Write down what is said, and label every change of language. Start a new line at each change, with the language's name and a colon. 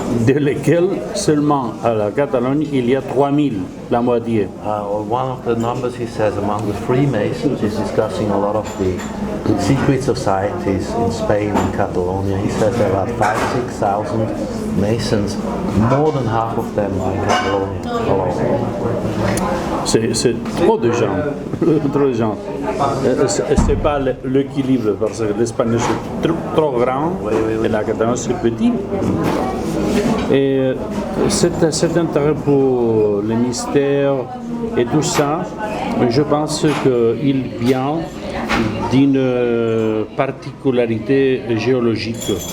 French: de lesquels seulement à la Catalogne, il y a 3 000, la moitié.
English: One of the numbers he says among the Freemasons is discussing a lot of the secret societies in Spain and Catalonia. He says there are 5,000-6,000 Masons, more than half of them in Catalonia alone.
French: C'est trop de gens, trop de gens. C'est pas l'équilibre parce que l'Espagne c'est trop grand et la Catalogne c'est petit. Et cet intérêt pour le mystère et tout ça, je pense qu'il vient d'une particularité géologique.